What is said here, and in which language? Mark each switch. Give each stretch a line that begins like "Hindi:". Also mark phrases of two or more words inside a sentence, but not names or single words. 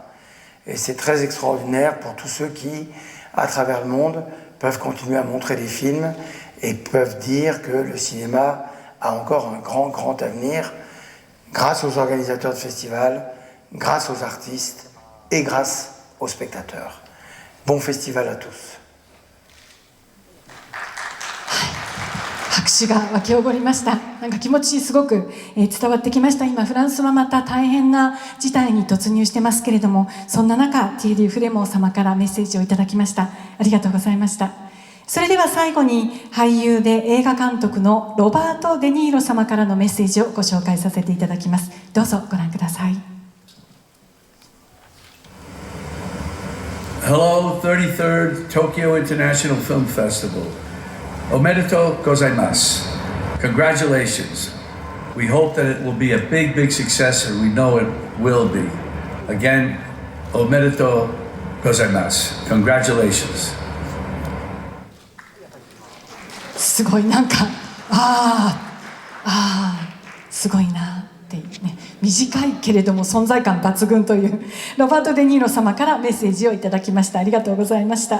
French: Et c'est très extraordinaire pour tous ceux qui, à travers le monde, peuvent continuer à montrer des films et peuvent dire que le cinéma a encore un grand, grand avenir grâce aux organisateurs de festivals, grâce aux artistes et grâce aux spectateurs. Bon festival à tous.
Japanese: 手が沸き起こりました。なんか気持ちすごく伝わってきました。今フランスはまた大変な事態に突入してますけれども、そんな中ティエリー・フレモン様からメッセージをいただきました。ありがとうございました。それでは最後に俳優で映画監督のロバート・デ・ニーロ様からのメッセージをご紹介させていただきます。どうぞご覧ください。
English: Hello, 33rd Tokyo International Film Festival.
Japanese: おめでとうございます.
English: Congratulations. We hope that it will be a big, big success, and we know it will be. Again,
Japanese: おめでとうございます.
English: Congratulations.
Japanese: すごいなんかすごいなっていうね、短いけれども存在感抜群というロバート・デ・ニーロ様からメッセージをいただきました。ありがとうございました。